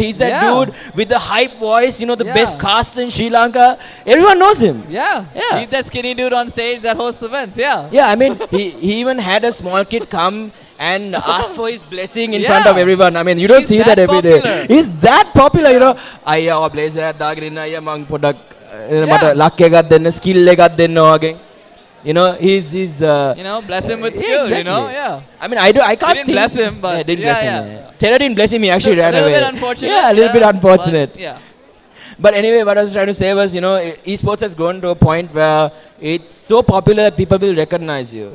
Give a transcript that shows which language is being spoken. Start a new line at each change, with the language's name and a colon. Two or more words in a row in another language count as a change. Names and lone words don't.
English: He's that dude with the hype voice, the best cast in Sri Lanka. Everyone knows him. Yeah. He's that skinny dude on stage that hosts events. Yeah. Yeah, I mean, he even had a small kid come and ask for his blessing in front of everyone. I mean, you don't see that every day. He's that popular, Ayya, blazer, dagrina, ayya, mang product.
Sinhala: Lakke එකක් දෙන්න skill එකක් දෙන්න වගේ.
English: He's bless him with skill, exactly. yeah. I mean, I can't didn't think. bless him, but didn't bless him. Terror didn't bless him, he actually ran away. A little bit unfortunate. Yeah, a little bit unfortunate. But, yeah. But anyway, what I was trying to say was, esports has grown to a point where it's so popular that people will recognize you.